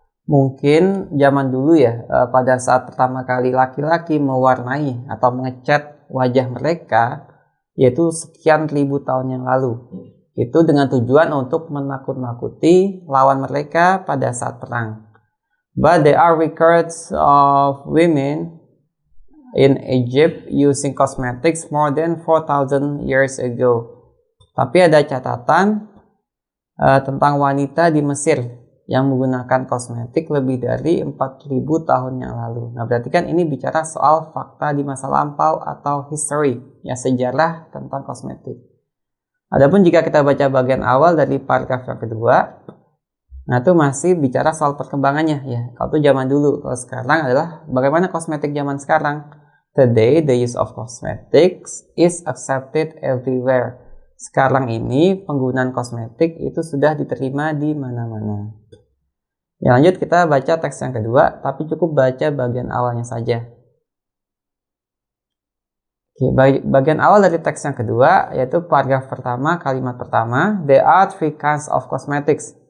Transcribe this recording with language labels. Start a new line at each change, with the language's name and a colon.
Indonesian: Mungkin zaman dulu ya, pada saat pertama kali laki-laki mewarnai atau mengecat wajah mereka, yaitu sekian ribu tahun yang lalu. Itu dengan tujuan untuk menakut-nakuti lawan mereka pada saat perang.
English: But there are records of women in Egypt using cosmetics more than 4,000 years ago.
Indonesian: Tapi ada catatan tentang wanita di Mesir yang menggunakan kosmetik lebih dari 4.000 tahun yang lalu. Nah, berarti kan ini bicara soal fakta di masa lampau atau history, ya, sejarah tentang kosmetik. Adapun jika kita baca bagian awal dari paragraf yang kedua, nah itu masih bicara soal perkembangannya, ya. Kalau itu zaman dulu, kalau sekarang adalah bagaimana kosmetik zaman sekarang.
English: Today, the use of cosmetics is accepted everywhere.
Indonesian: Sekarang ini penggunaan kosmetik itu sudah diterima di mana-mana. Ya, lanjut kita baca teks yang kedua, tapi cukup baca bagian awalnya saja. Oke, bagian awal dari teks yang kedua, yaitu paragraf pertama, kalimat pertama,
English: there are 3 kinds of cosmetics.